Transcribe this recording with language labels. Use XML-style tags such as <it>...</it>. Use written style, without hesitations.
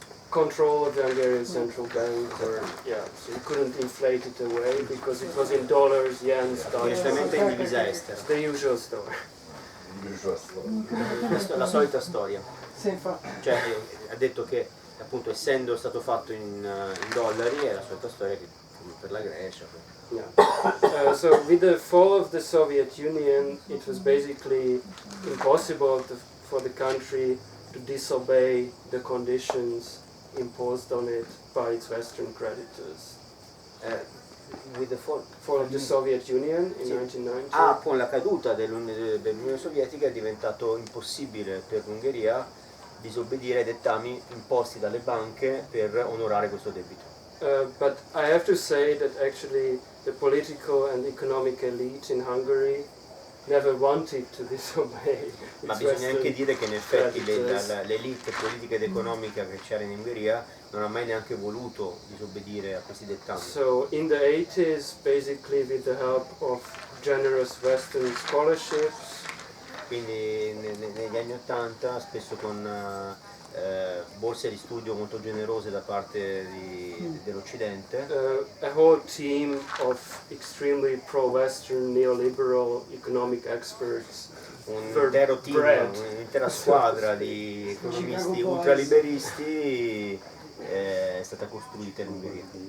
<en>control of the Hungarian central bank, or so you couldn't inflate it away because it was in dollars, yen,</en> <it>direttamente in divisa estera.</it> <en>The usual story.</en> <it>La solita storia. Sì, infatti. Cioè ha detto che appunto essendo stato fatto in dollari è la solita storia che come per la Grecia. Yeah.</it> <en>So with the fall of the Soviet Union, it was basically impossible for the country to disobey the conditions imposed on it by its Western creditors. With the fall of the Soviet Union in Sì. 1990.</en> <it>Con la caduta dell'Unione Sovietica è diventato impossibile per l'Ungheria disobbedire ai dettami imposti dalle banche per onorare questo debito.</it> <en>But I have to say that actually the political and economic elite in Hungary never wanted to disobey.</en> <it>Ma bisogna anche dire che in effetti l'elite politica ed economica che c'era in Ungheria non ha mai neanche voluto disobbedire a questi dettami.</it> <en>So in the 80s, basically with the help of generous Western scholarships,</en> <it>quindi negli anni '80 spesso con borse di studio molto generose da parte dell'Occidente,</it> <en>a whole team of extremely pro-Western neoliberal economic experts,</en> <it>un'intera squadra di economisti ultraliberisti è stata costruita in Ungheria.</it>